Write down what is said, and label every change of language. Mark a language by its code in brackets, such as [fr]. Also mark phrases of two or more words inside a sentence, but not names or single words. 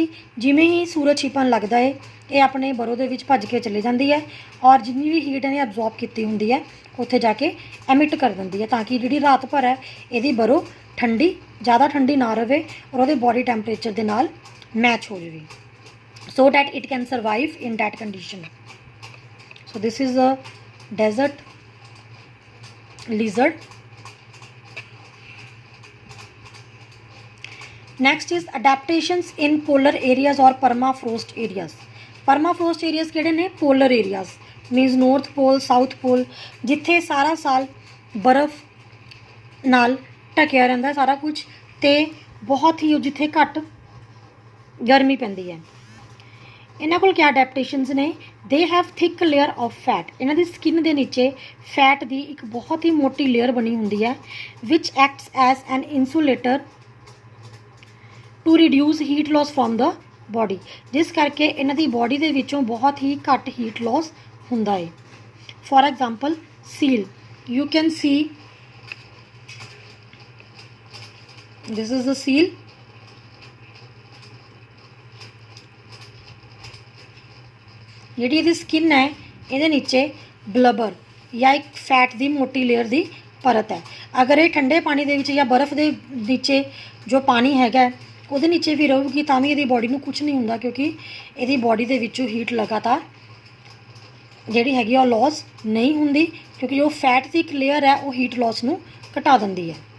[pa] ਜਿਵੇਂ ਹੀ ਸੂਰਜ ਛਿਪਣ ਲੱਗਦਾ ਹੈ, ਇਹ ਆਪਣੇ ਬਰੋ ਦੇ ਵਿੱਚ ਭੱਜ ਕੇ ਚਲੀ ਜਾਂਦੀ ਹੈ ਔਰ ਜਿੰਨੀ ਵੀ ਹੀਟ ਇਹਨੇ ਐਬਜ਼ੋਰਬ ਕੀਤੀ ਹੁੰਦੀ ਹੈ ਉੱਥੇ ਜਾ ਕੇ ਐਮਿਟ ਕਰ ਦਿੰਦੀ ਹੈ, ਤਾਂ ਕਿ ਜਿਹੜੀ ਰਾਤ ਭਰ ਹੈ ਇਹਦੀ ਬਰੋ ਠੰਡੀ, ਜ਼ਿਆਦਾ ਠੰਡੀ ਨਾ ਰਹੇ ਔਰ ਉਹਦੇ [en] body temperature [pa] ਦੇ ਨਾਲ ਮੈਚ ਹੋ ਜਾਵੇ, [en] so that it can survive in that condition. So this is a desert lizard. Next is adaptations in polar areas or permafrost areas. Permafrost areas [pa] ਕਿਹੜੇ ਨੇ? [en] polar areas means north pole, south pole, [pa] ਜਿੱਥੇ ਸਾਰਾ ਸਾਲ ਬਰਫ਼ ਨਾਲ ਢਕਿਆ ਰਹਿੰਦਾ ਸਾਰਾ ਕੁਝ ਤੇ ਬਹੁਤ ਹੀ ਜਿੱਥੇ ਘੱਟ ਗਰਮੀ ਪੈਂਦੀ ਹੈ। ਇਹਨਾਂ ਕੋਲ ਕਿਆ ਅਡੈਪਟੇਸ਼ਨਸ ਨੇ? [en] they have thick layer of fat. [pa] ਇਹਨਾਂ ਦੀ ਸਕਿਨ ਦੇ ਨੀਚੇ ਫੈਟ ਦੀ ਇੱਕ ਬਹੁਤ ਹੀ ਮੋਟੀ ਲੇਅਰ ਬਣੀ ਹੁੰਦੀ ਹੈ, [en] which acts as an insulator to reduce heat loss from the body, [pa] ਜਿਸ ਕਰਕੇ ਇਹਨਾਂ ਦੀ ਬੋਡੀ ਦੇ ਵਿੱਚੋਂ ਬਹੁਤ ਹੀ ਘੱਟ [en] heat loss [pa] ਹੁੰਦਾ ਹੈ। [en] for example seal, you can see this is the seal. [pa] ਜਿਹੜੀ ਇਹਦੀ ਸਕਿਨ ਹੈ ਇਹਦੇ ਨੀਚੇ ਬਲਬਰ ਜਾਂ ਇੱਕ ਫੈਟ ਦੀ ਮੋਟੀ ਲੇਅਰ ਦੀ ਪਰਤ ਹੈ। ਅਗਰ ਇਹ ਠੰਡੇ ਪਾਣੀ ਦੇ ਵਿੱਚ ਜਾਂ ਬਰਫ਼ ਦੇ ਨੀਚੇ ਜੋ ਪਾਣੀ ਹੈਗਾ ਉਹਦੇ ਨੀਚੇ ਵੀ ਰਹੂਗੀ ਤਾਂ ਵੀ ਇਹਦੀ ਬੋਡੀ ਨੂੰ ਕੁਝ ਨਹੀਂ ਹੁੰਦਾ, ਕਿਉਂਕਿ ਇਹਦੀ ਬੋਡੀ ਦੇ ਵਿੱਚੋਂ ਹੀਟ ਲਗਾਤਾਰ ਜਿਹੜੀ ਹੈਗੀ ਉਹ ਲੋਸ ਨਹੀਂ ਹੁੰਦੀ, ਕਿਉਂਕਿ ਜੋ ਫੈਟ ਦੀ ਇੱਕ ਲੇਅਰ ਹੈ ਉਹ [en] heat loss [pa] ਨੂੰ ਘਟਾ ਦਿੰਦੀ ਹੈ।